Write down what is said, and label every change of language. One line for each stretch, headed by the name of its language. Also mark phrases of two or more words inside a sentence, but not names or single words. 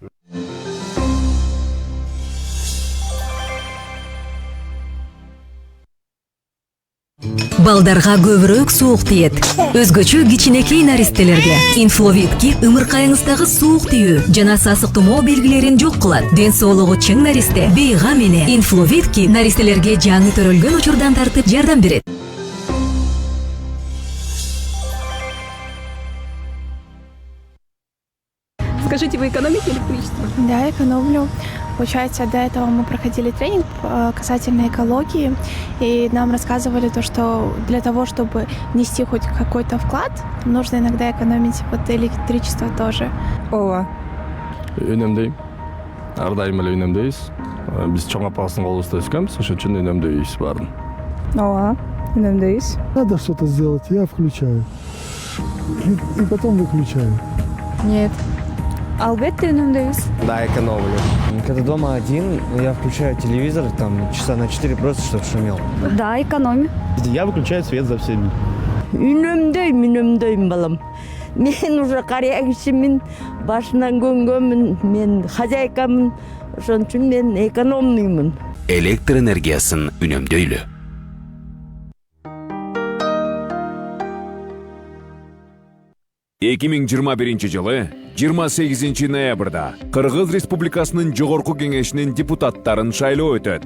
Kyrgyz: Балдарга көбүрөөк суук тиет. Өзгөчө кичинекей наристелерге Инфловитки ымыркайыңыздагы суук тиүү жана сасык тумоо белгилерин жок кылат. Ден соолугу чың наристе бейга менен Инфловитки наристелерге жаңы төрөлгөн учурдан тартып жардам берет.
Russian: Скажите, вы экономите электричество? Да, экономлю. Получается, до этого мы проходили тренинг касательно экологии, и нам рассказывали то, что для того, чтобы внести хоть какой-то вклад, нужно иногда экономить вот электричество тоже.
Kyrgyz: Ооба. Үнемдейм. Ар дайым эле үнемдейбиз. Биз чоң апабыздын колубузда өскөнбүз, ошон үчүн үнемдейбиз баарын. Ооба. Үнемдейбиз.
Russian: Надо что-то сделать, я включаю. И потом выключаю.
Kyrgyz: Нет. Албетте үнемдейбиз.
Russian: Да, экономлю. Когда дома один, я включаю телевизор, там часа на 4 просто, чтобы шумел. Да, экономим. Я выключаю свет за всеми.
Kyrgyz: Үнемдейм балам. Мен уже кария кишимин, башынан көнгөнмүн, мен хозяйкамын, ошон үчүн мен экономныймын. Электр энергиясын үнөмдөйлү. жылы 28 ноябрда Кыргыз Республикасынын Жогорку кеңешинин депутаттарын шайлоо өтөт.